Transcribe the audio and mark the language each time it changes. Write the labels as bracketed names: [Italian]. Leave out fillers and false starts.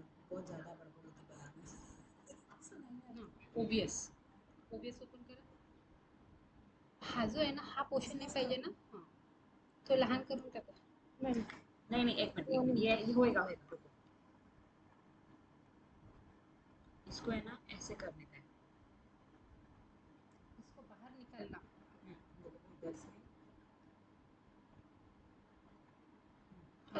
[Hindi] बहुत ज्यादा बड़बड़ होती बाहर में। [Marathi] ओबीएस ओपन करा. हा जो आहे ना हा पोर्शन नाही पाहिजे ना, हा तो लहान करून टाका. नाही [Hindi] नहीं नहीं, एक मिनट, ये होएगा होएगा, रुको। इसको है ना ऐसे करने का है। इसको बाहर निकालना. इधर से।